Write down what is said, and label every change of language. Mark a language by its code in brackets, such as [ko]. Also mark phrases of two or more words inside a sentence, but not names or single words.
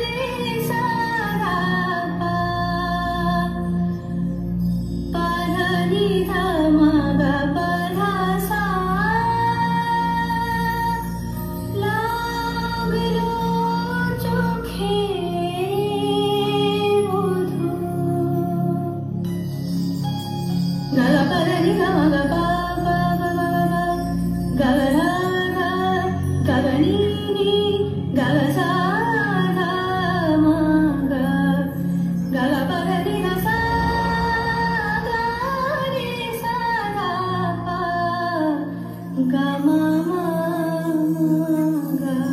[bn] Parani धा मा गा पा धा सा লাগলো চোখে মধু গা গা পা রে নি গা মা গা পা পা পা পা পা গা গা রা রা গা গা নি নি গা গা সা ধা মা গা গা গা পা রে নি গা সা গা রে সা ধা পা গা মা মা গা